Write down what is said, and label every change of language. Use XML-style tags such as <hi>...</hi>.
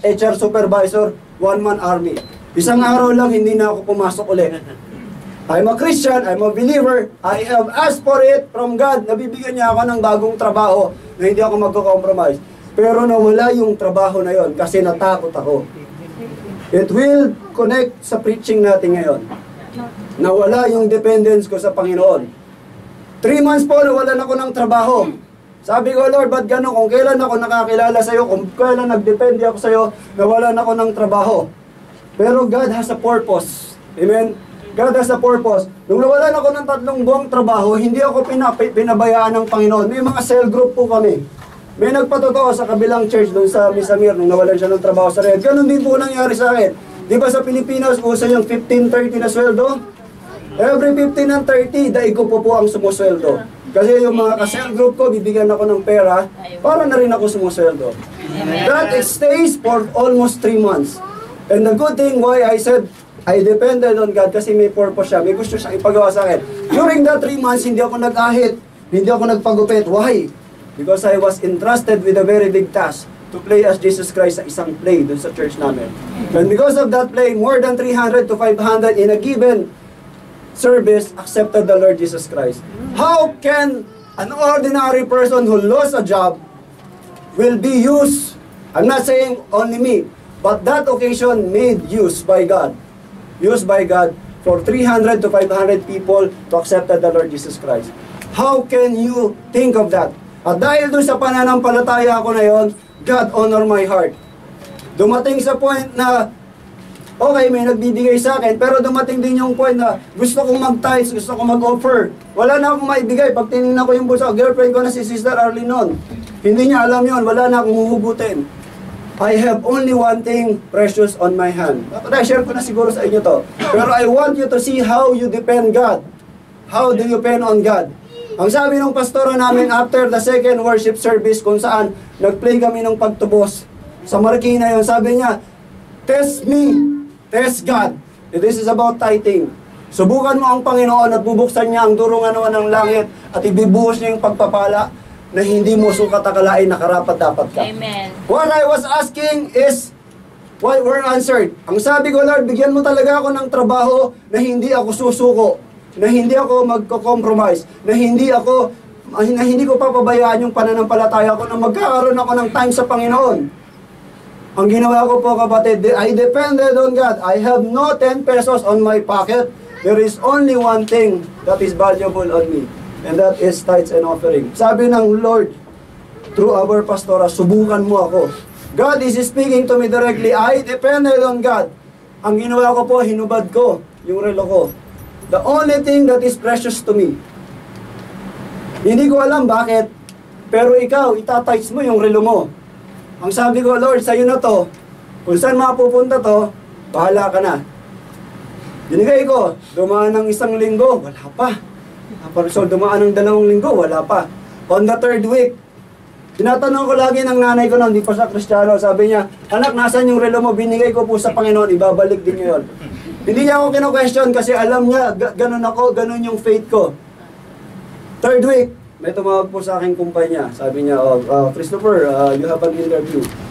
<en>HR supervisor, one-man army.</en> <tl>Isang araw lang, hindi na ako pumasok ulit.</tl> <en>I'm a Christian, I'm a believer, I have asked for it from God.</en> <tl>Nabibigyan niya ako ng bagong trabaho na hindi ako magko-compromise. Pero nawala yung trabaho na yon kasi natakot ako.</tl> <en>It will connect</en> <tl>sa preaching natin ngayon. Nawala yung dependence ko sa Panginoon. 3 months po, nawalan ako ng trabaho. Sabi ko, Lord, ba't gano'n? Kung kailan ako nakakilala sa'yo, kung kailan nagdepende ako sa'yo, nawalan ako ng trabaho.</tl> <en>Pero God has a purpose. Amen? God has a purpose.</en> <tl>Nung nawalan ako ng 3 buwang trabaho, hindi ako pinabayaan ng Panginoon. May mga cell group po kami. May nagpatotoo sa kabilang church doon sa Misamir nung nawalan siya ng trabaho sa Red. Ganun din po nangyari sa akin. Di ba sa Pilipinas, uso yung 15-30 na sweldo?</tl> <en>Every 15 and 30,</en> <tl>daig ko po ang sumusweldo. Kasi yung mga ka-cell group ko, bibigyan ako ng pera, para na rin ako sumusweldo.</tl> <en>That stays for almost 3 months. And the good thing why I said, I depended on God</en> <tl>kasi may purpose siya, may gusto siyang ipagawa sa akin.</tl> <en>During that 3 months,</en> <tl>hindi ako nag-ahit, hindi ako nagpagupit.</tl> <en>Why? Because I was entrusted with a very big task to play as Jesus Christ</en> <tl>sa isang play dun sa church namin.</tl> <en>And because of that play, more than 300 to 500 in a given service accepted the Lord Jesus Christ. How can an ordinary person who lost a job will be used? I'm not saying only me, but that occasion made use by God. Used by God for 300 to 500 people to accept the Lord Jesus Christ. How can you think of that?</en> <tl>At dahil doon sa pananampalataya ko na yon,</tl> <en>God honor my heart.</en> <tl>Dumating sa point na, okay, may nagbibigay sa akin, pero dumating din yung point na gusto kong mag-tithes, gusto kong mag-offer. Wala na akong maibigay. Pag tinignan ko yung bulsa, girlfriend ko na si Sister Arlene noon. Hindi niya alam yon, wala na akong huhugutin.</tl> <en>I have only one thing precious on my hand.</en> <tl>I-share ko na siguro sa inyo to.</tl> <en>Pero I want you to see how you depend God. How do you depend on God?</en> <tl>Ang sabi ng pastora namin after the second worship service kung saan nag-play kami ng pagtubos sa Marikina yon, sabi niya,</tl> <en>test me, test God. This is about tithing.</en> <tl>Subukan mo ang Panginoon at bubuksan niya ang durungan ng langit at ibibuhos niya yung pagpapala na hindi mo sukat akalain na karapat-dapat ka.</tl> <en>Amen. What I was asking is, why were answered?</en> <tl>Ang sabi ko, Lord, bigyan mo talaga ako ng trabaho na hindi ako susuko, na hindi ako magko-compromise, na hindi ko papabayaan yung pananampalataya ko, na magkakaroon ako ng time sa Panginoon. Ang ginawa ko po, kapatid,</tl> <en>I depended on God. I have no 10 pesos on my pocket. There is only one thing that is valuable on me. And that is tithes and offering.</en> <tl>Sabi ng Lord,</tl> <en>through our pastora,</en> <tl>subukan mo ako.</tl> <en>God is speaking to me directly. I depended on God.</en> <tl>Ang ginawa ko po, hinubad ko yung relo ko.</tl> <en>The only thing that is precious to me.</en> <tl>Hindi ko alam bakit, pero ikaw, itatights mo yung relo mo. Ang sabi ko, Lord, sa'yo na to. Kung saan mapupunta to, bahala ka na. Binigay ko, dumaan ng 1 linggo, wala pa. So, dumaan ng 2 linggo, wala pa.</tl> <en>On the 3rd week,</en> <tl>tinatanong ko lagi ng nanay ko noon, hindi pa sa Kristiyano, sabi niya, anak, nasan yung relo mo? Binigay ko po sa Panginoon, ibabalik din niyo yun. Hindi niya ako kino-question kasi alam niya, ganun ako, ganun yung faith ko. 3rd week, may tumawag po sa aking kumpanya. Sabi niya,</tl> <en>Christopher, you have an interview.</en>